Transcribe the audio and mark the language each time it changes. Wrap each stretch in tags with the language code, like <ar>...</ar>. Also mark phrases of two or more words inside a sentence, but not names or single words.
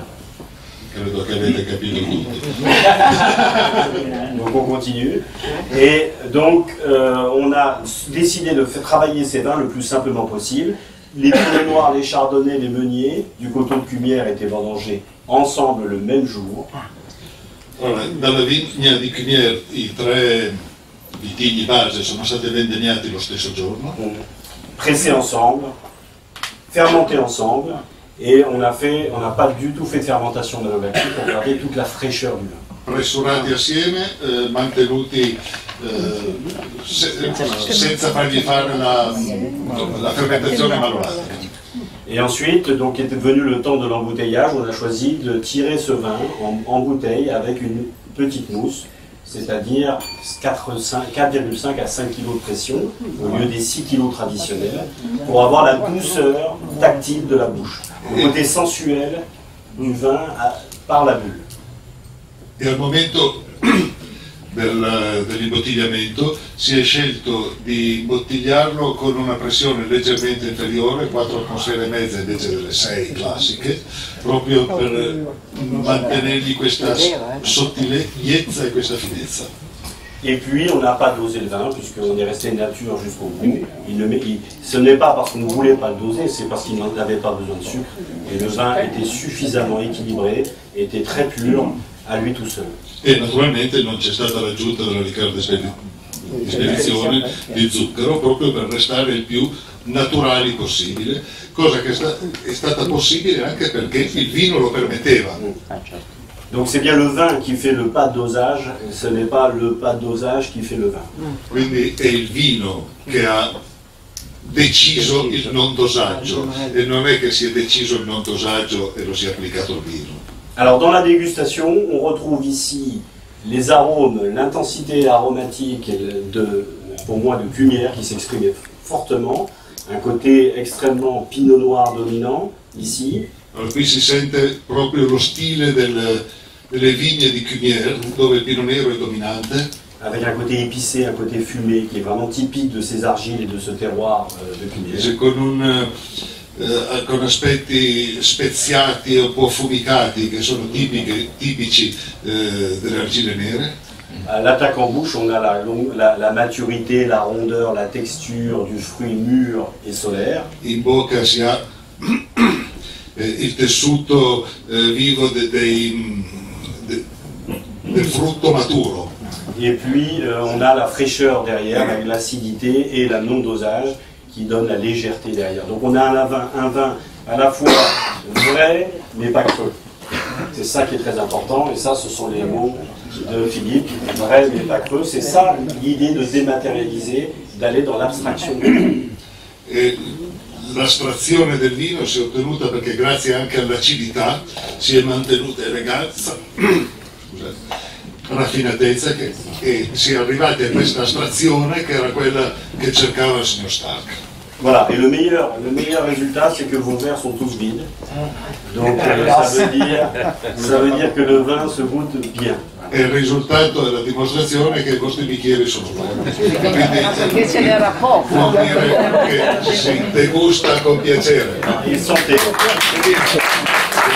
<it>Credo che avete capito tutti.</it> <fr>Donc on continue. Et donc on a décidé de faire travailler ces vins le plus simplement possible. Les pinot noirs, les chardonnays, les meuniers du coteau de Cumières étaient vendangés ensemble le même jour.</fr> <it>Allora, dalla vigna di Cumières i 3 vitigni base sono stati vendemmiati lo stesso giorno.</it> <fr>Pressés ensemble, fermentés ensemble. Et on n'a pas du tout fait de fermentation malolactique pour garder toute la fraîcheur du vin.</fr> <it>Pressurati assieme, mantenuti senza fargli fare la fermentazione malolactica.</it> <fr>Et ensuite, donc était venu le temps de l'embouteillage, on a choisi de tirer ce vin en bouteille avec une petite mousse, c'est-à-dire 4,5 à 5 kg de pression, au lieu des 6 kg traditionnels, pour avoir la douceur tactile de la bouche, le côté sensuel du vin par la bulle.</fr> <it>E al momento dell'imbottigliamento si è scelto di imbottigliarlo con una pressione leggermente inferiore, 4,6 invece delle 6 classiche, proprio per mantenergli questa sottigliezza e questa finezza.</it> <fr>Et puis on n'a pas dosé le vin puisqu'on est resté nature jusqu'au bout. Ce n'est pas parce qu'on ne voulait pas le doser, c'est parce qu'il n'avait pas besoin de sucre. Et le vin était suffisamment équilibré, était très pur à lui tout seul.</fr> <it>E naturalmente non c'è stata l'aggiunta della liqueur di spedizione di zucchero proprio per restare il più naturali possibile, cosa che è stata possibile anche perché il vino lo permetteva.</it> <fr>Donc c'est bien le vin qui fait le pas de dosage, ce n'est pas le pas de dosage qui fait le vin.</fr> <it>Quindi è il vino che ha deciso il non dosaggio e non è che si è deciso il non dosaggio e lo si è applicato al vino.</it> <fr>Alors dans la dégustation, on retrouve ici les arômes, l'intensité aromatique pour moi de Cumières qui s'exprimait fortement, un côté extrêmement pinot noir dominant ici.</fr> <it>Allora, qui si sente proprio lo stile delle vigne di Cumières dove il pinot nero è dominante.</it> <fr>Avec un côté épicé, un côté fumé qui est vraiment typique de ces argiles et de ce terroir de Cumières.</fr> <it>Con aspetti speziati e un po' affumicati che sono tipici delle argille nere.</it> <fr>À l'attaque en bouche, on a la maturité, la rondeur, la texture du fruit mûr et solaire.</fr> <it>In bocca si ha il tessuto vivo del frutto maturo.</it> <fr>Et puis on a la fraîcheur derrière, avec l'acidité et la non-dosage qui donne la légèreté derrière. Donc on a un vin à la fois vrai mais pas creux. C'est ça qui est très important et ça ce sont les mots de Philippe, vrai mais pas creux. C'est ça l'idée de dématérialiser, d'aller dans l'abstraction.</fr> <it>L'astrazione del vino si è ottenuta perché grazie anche all'acidità si è mantenuta eleganza, raffinatezza e si è arrivati a questa astrazione che era quella che cercava il signor Stark.</it> <fr>Voilà, et le meilleur résultat, c'est que vos verres sont tous vides. Donc ça veut dire que le vin se goûte bien.</fr> <it>E il risultato è la dimostrazione che i vostri bicchieri sono buoni. Perché ce n'era poco. Vuol dire che si degusta con piacere.</it> <fr>Et santé.</fr>